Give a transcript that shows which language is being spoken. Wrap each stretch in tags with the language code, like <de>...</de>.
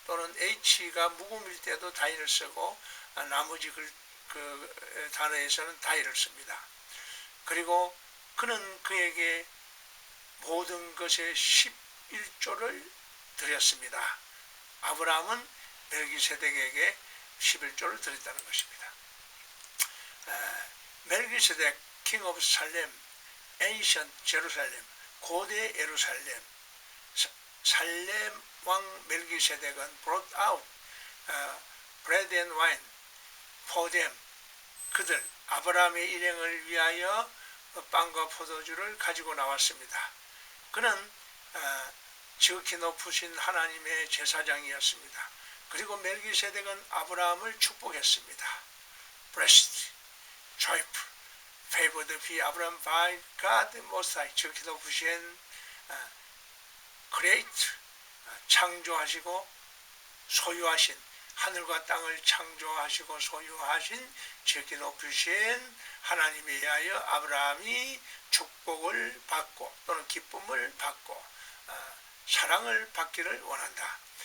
<ko>또는 H가 묵음일 때도 다인을 쓰고 나머지 그 단어에서는 다이를 씁니다. 그리고 그는 그에게 모든 것의 11조를 드렸습니다. 아브라함은 멜기세덱에게 11조를 드렸다는 것입니다.</ko> <en>멜기세덱 king of 살렘, ancient 제루살렘,</en> <ko>고대 예루살렘, 살렘 왕 멜기세덱은</ko> <en>brought out bread and wine for them.</en> <ko>그들 아브라함의 일행을 위하여 빵과 포도주를 가지고 나왔습니다. 그는 지극히 높으신 하나님의 제사장이었습니다. 그리고 멜기세덱은 아브라함을 축복했습니다.</ko> <en>Blessed, joyful, favored be Abraham by God Most High.</en> <ko>지극히 높으신 great, 창조하시고 소유하신, 하늘과 땅을 창조하시고 소유하신 지극히 높으신 하나님에 의하여 아브라함이 축복을 받고 또는 기쁨을 받고 사랑을 받기를 원한다.</ko>